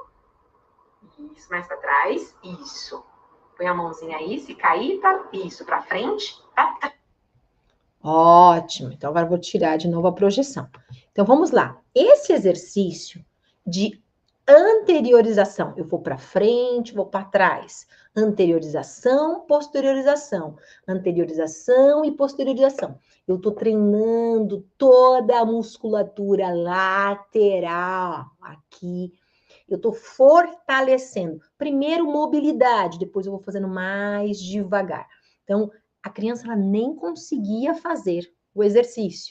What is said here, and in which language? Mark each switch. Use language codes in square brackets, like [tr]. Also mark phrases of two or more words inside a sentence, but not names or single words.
[pt] Isso, mais para trás. Isso. Põe a mãozinha aí, se cair, tá. Isso, para frente. Tá. Ótimo. Então, agora eu vou tirar de novo a projeção. Então, vamos lá. Esse exercício de anteriorização. Eu vou para frente, vou para trás. Anteriorização, posteriorização. Anteriorização e posteriorização. Eu estou treinando toda a musculatura lateral aqui. Eu estou fortalecendo. Primeiro, mobilidade. Depois eu vou fazendo mais devagar. Então, a criança ela nem conseguia fazer o exercício.